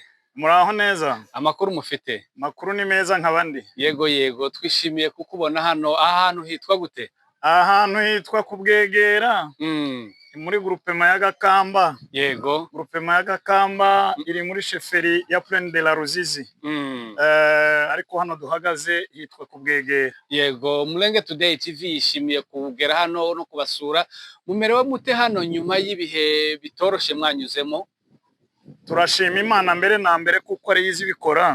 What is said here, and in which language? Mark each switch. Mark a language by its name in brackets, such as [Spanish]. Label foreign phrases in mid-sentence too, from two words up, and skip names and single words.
[Kinyarwanda] Muraho neza. Amakuru mufite? Makuru ni meza nk'abandi. Yego twishimiye kukubona hano. Ahantu hitwa gute? Ahantu hitwa Kubwegera. Muri groupement ya Gakamba. Yego. Groupement ya Gakamba iri muri chefferie ya Plaine de la Ruzizi. Ariko hano duhagaze hitwa Kubwegera. Yego, Mulenge Today TV yishimiye kugera hano no kubasura. Mumerewe mute hano nyuma y'ibihe bitoroshe mwanyuzemo? Turashima Imana mbere na mbere kuko ari yizi bikora.